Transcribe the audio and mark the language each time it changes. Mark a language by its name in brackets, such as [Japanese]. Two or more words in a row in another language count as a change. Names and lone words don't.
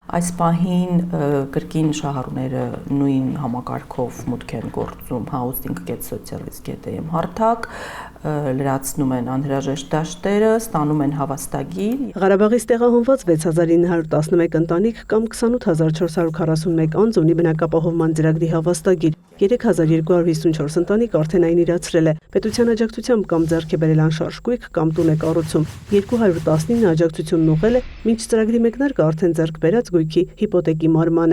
[Armenian] Այս պահին կրկին շահառուները նույն համակարգով մուտք են գործում housing.socialis.am հարթակ, լրացնում են անհրաժեշտ դաշտերը, ստանում են հավաստագիր։ Ղարաբաղից տեղահանված 6911 ընտանիք կամ 28441 անձ ունի բնակապահովման ծրագրի հավաստագիր, 3254 ընտանիք արդեն այն իրացրել է, պետության աջակցությամբ կամ ձեռք է բերել անշարժ գույք կամ տուն է կառուցում, 219 աջակցությունն ուղղել է, մինչ ծրագրի մեկնարկը արդեն ձեռք բերած գույքի հիպոթեկի մարմանը։